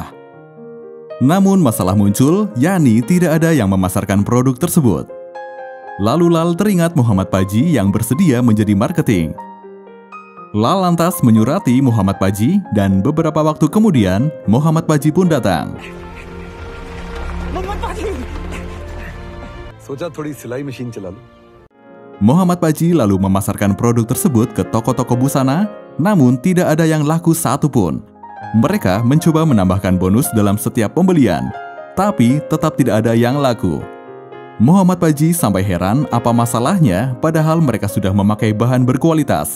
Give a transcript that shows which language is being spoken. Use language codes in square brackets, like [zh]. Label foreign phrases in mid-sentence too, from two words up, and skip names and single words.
[id] Namun masalah muncul, yakni tidak ada yang memasarkan produk tersebut. Lalu Lal teringat Muhammad Paji yang bersedia menjadi marketing. Lal lantas menyurati Muhammad Paji dan beberapa waktu kemudian Muhammad Paji pun datang. [hi] सोचा थोड़ी सिलाई मशीन चला लो। [id] Muhammad Paji lalu memasarkan produk tersebut ke toko-toko busana, namun tidak ada yang laku satupun. Mereka mencoba menambahkan bonus dalam setiap pembelian, tapi tetap tidak ada yang laku. Muhammad Paji sampai heran apa masalahnya padahal mereka sudah memakai bahan berkualitas.